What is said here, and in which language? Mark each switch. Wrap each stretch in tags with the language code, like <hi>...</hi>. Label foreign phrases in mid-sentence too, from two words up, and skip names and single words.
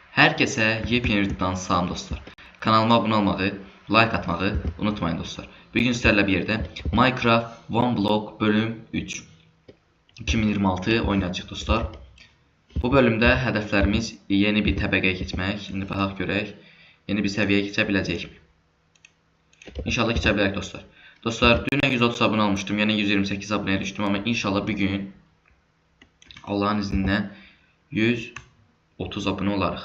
<tr>Herkese yepyeni videodan salam dostlar. Kanalıma abone olmağı, like atmağı unutmayın dostlar. Bugün sizlerle bir yerde Minecraft One Block bölüm 3 2026 oynayacağıq dostlar.</tr> <az>Bu bölümdə hədəflərimiz yeni bir təbəqəyə keçmək. Şimdi baxaq görək, yeni bir səviyyəyə keçə biləcəyik. İnşallah keçə bilərik dostlar. Dostlar, dünə 130 abunə olmuşdum, yəni 128 abunəyə düşdüm, amma inşallah bugün Allahın izinlə 130 abunə olaraq.</az>